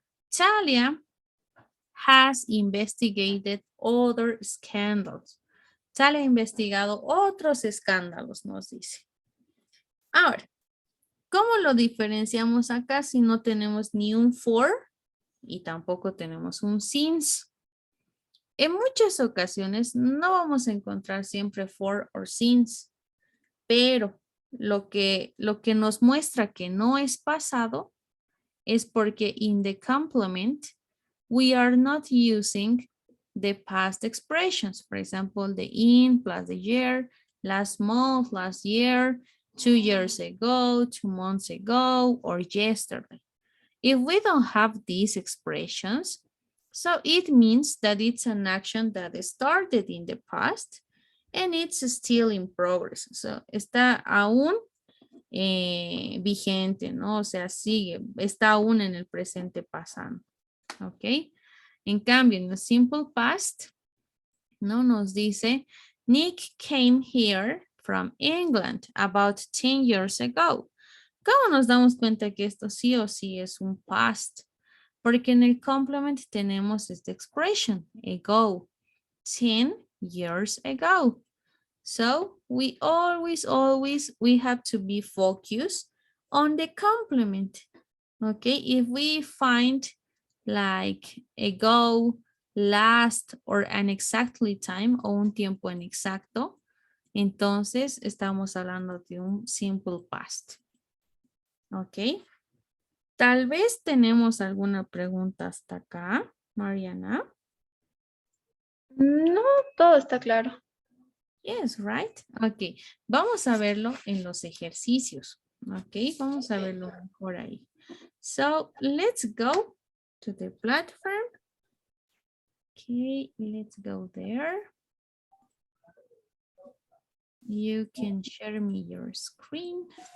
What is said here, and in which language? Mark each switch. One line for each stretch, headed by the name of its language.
English: Talia has investigated other scandals.
Spanish: Talia ha investigado otros escándalos, nos dice. Ahora, ¿cómo lo diferenciamos acá si no tenemos ni un for y tampoco tenemos un since? En muchas ocasiones no vamos a encontrar siempre for or since, pero lo que nos muestra que no es pasado es porque
English: in the complement we are not using the past expressions. For example, the in plus the year, last month, last year, 2 years ago, 2 months ago, or yesterday. If we don't have these expressions, so it means that it's an action that started in the past and it's still in progress.
Spanish: So, está aún vigente, ¿no? O sea, sigue, está aún en el presente pasando. ¿Ok? En cambio, en el simple past, ¿no? Nos dice,
English: Nick came here from England about 10 years ago.
Spanish: ¿Cómo nos damos cuenta que esto sí o sí es un past? Porque en el complement tenemos esta expression, ago, 10 years ago.
English: So we always we have to be focused on the complement. Okay, if we find like ago, last, or an exactly time
Spanish: o un tiempo inexacto, entonces estamos hablando de un
English: simple past. Ok.
Spanish: Tal vez tenemos alguna pregunta hasta acá, Mariana. No, todo está claro.
English: Yes, right?
Spanish: Ok, vamos a verlo en los ejercicios. Ok, vamos a verlo mejor ahí.
English: So, let's go to the platform. Okay, let's go there. You can share me your screen.